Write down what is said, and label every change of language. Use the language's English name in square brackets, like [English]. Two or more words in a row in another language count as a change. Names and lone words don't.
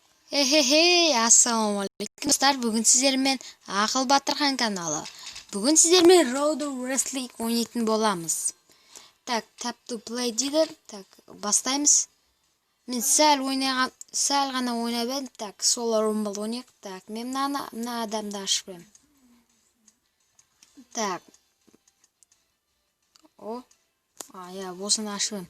[Kazakh] Ассалаумалейкум достар, бүгін сіздермен Ақыл Батырхан каналы. Бүгін сіздермен Road Wrestling ойнайтын боламыз. Так, [English] tap to play [Kazakh] дейді. Так, бастаймыз. Мен сәл ғана ойнап едім. Так, Solar Rumble ойнайық. Так, мен мына адамды ашып едім. Так. Осыны ашып едім.